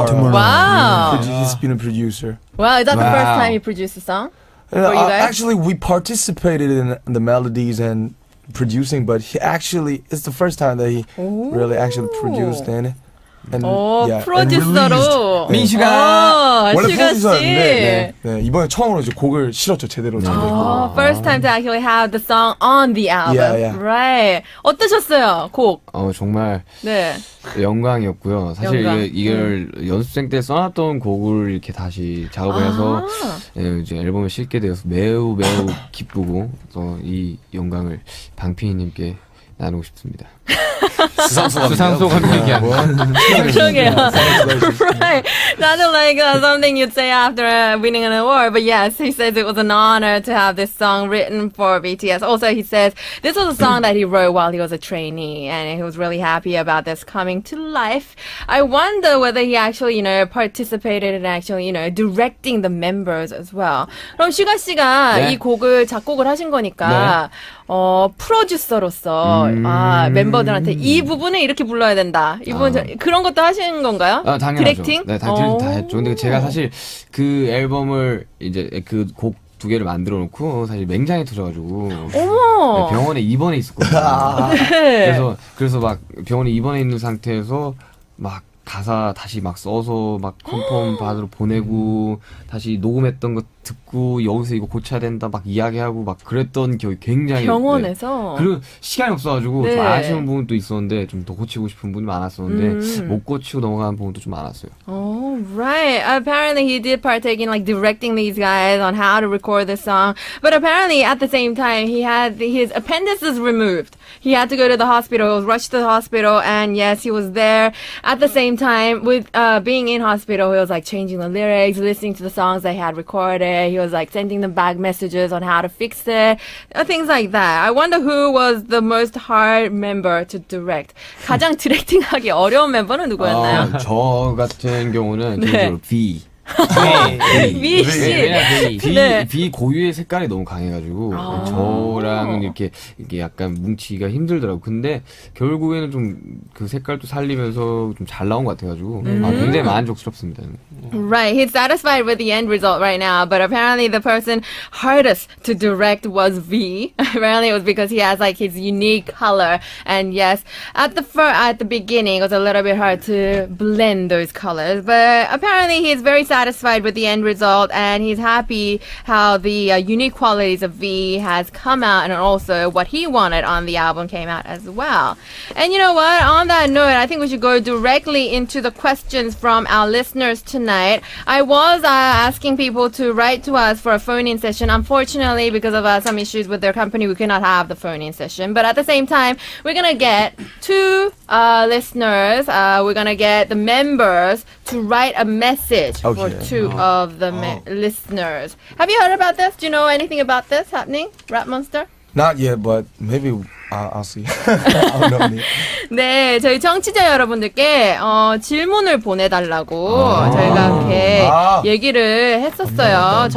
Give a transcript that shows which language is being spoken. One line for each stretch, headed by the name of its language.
English: and Tomorrow. Wow. He's been a producer. Wow, is that the first Wow. time you produced a song? For you guys? Actually, we participated in the melodies and producing, but it's the first time that he really actually produced in it. And,
Korean: 오,
English: and
Korean: 프로듀서로.
English: released.
Korean: 슈가 원래 씨. 프로듀서였는데 이번에 처음으로 이제 곡을 실었죠 제대로.
English: First time to actually have the song on the album. Yeah. Right.
Korean: 어떠셨어요, 곡? 정말 네. 영광이었고요. 사실 영광. 이걸 연습생 때 써놨던 곡을 이렇게 다시 작업을 해서 이제 앨범을 실게 되어서 매우 기쁘고 또 이 영광을 방피디님께 나누고 싶습니다. 수상소감 얘기하는 그러게요.
English: Right. Sounded like something you'd say after winning an award. But yes, he says it was an honor to have this song written for BTS. Also, he says this was a song that he wrote while he was a trainee, and he was really happy about this coming to life. I wonder whether he actually, participated in actually, directing the members as well.
Korean: 그럼 슈가 씨가 네. 이 곡을 작곡을 하신 거니까 프로듀서로서 멤버들한테 이 부분은 이렇게 불러야 된다. 이 부분 그런 것도 하시는 건가요? 당연하죠. 디렉팅? 네, 디렉팅 다 했죠. 근데 제가 사실 그 앨범을 이제 그 곡 2개를 만들어 놓고 사실 맹장이 터져가지고 어머. 병원에 입원해 있었거든요. 네. 그래서 막 병원에 입원해 있는 상태에서 막 가사 다시 막 써서 막 컨펌 받으러 보내고 다시 녹음했던 거 듣고 여기서 이거 고쳐야 된다 막 이야기하고 막 그랬던 기억이 굉장히 병원에서 그리고 시간이 없어가지고 네. 좀 아쉬운 부분도 있었는데 좀 더 고치고 싶은 부분이 많았었는데 못 고치고 넘어가는 부분도 좀 많았어요.
English: Oh, right. Apparently he did partake in like directing these guys on how to record the song. But apparently at the same time he had his appendixes removed. He had to go to the hospital. He was rushed to the hospital, and yes, he was there at the same time with being in hospital. He was like changing the lyrics, listening to the songs they had recorded. He was like sending them back messages on how to fix it, things like that. I wonder who was the most hard member to direct.
Korean: 가장 디렉팅하기 어려운 멤버는 누구였나요? 저 같은 경우는 네. 개인적으로 B. 미 씨. 네. B 고유의 색깔이 너무 강해가지고 저랑은 이렇게 약간 뭉치기가 힘들더라고. 근데 결국에는 좀 그 색깔도 살리면서 좀 잘 나온 것 같아가지고 굉장히 만족스럽습니다.
English: Right, he's satisfied with the end result right now, but apparently the person hardest to direct was V. Apparently it was because he has like his unique color, and yes, at the beginning it was a little bit hard to blend those colors, but apparently he's very satisfied with the end result, and he's happy how the unique qualities of V has come out, and also what he wanted on the album came out as well. And you know what? On that note, I think we should go directly into the questions from our listeners tonight. I was asking people to write to us for a phone-in session. Unfortunately, because of some issues with their company, we cannot have the phone-in session. But at the same time, we're gonna get two listeners. We're gonna get the members to write a message for two of the listeners. Have you heard about this? Do you know anything about this happening, Rap Monster? Not yet, but maybe I'll see. I don't know.
Korean: 네, 저희 청취자 여러분들께 질문을 보내달라고 저희가 이렇게 얘기를 했었어요.